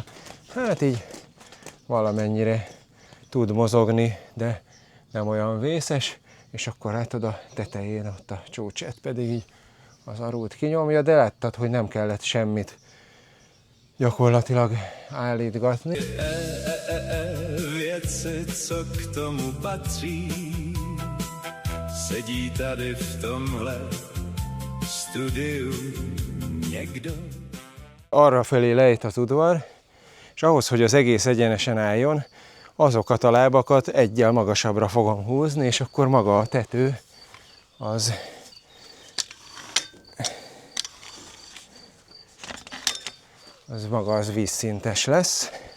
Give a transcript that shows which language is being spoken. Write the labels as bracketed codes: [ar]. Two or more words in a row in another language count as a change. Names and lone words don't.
[hu] Hát így valamennyire tud mozogni, de nem olyan vészes, és akkor látod a tetején ott a csúcsát pedig így az arút kinyomja, de láttad, hogy nem kellett semmit gyakorlatilag állítgatni. [cs] Věci, co k tomu patří, sedí tady v tomhle studiu někdo. [hu] Arra felé lejt az udvar, és ahhoz, hogy az egész egyenesen álljon, azokat a lábakat eggyel magasabbra fogom húzni, és akkor maga a tető az maga az vízszintes lesz.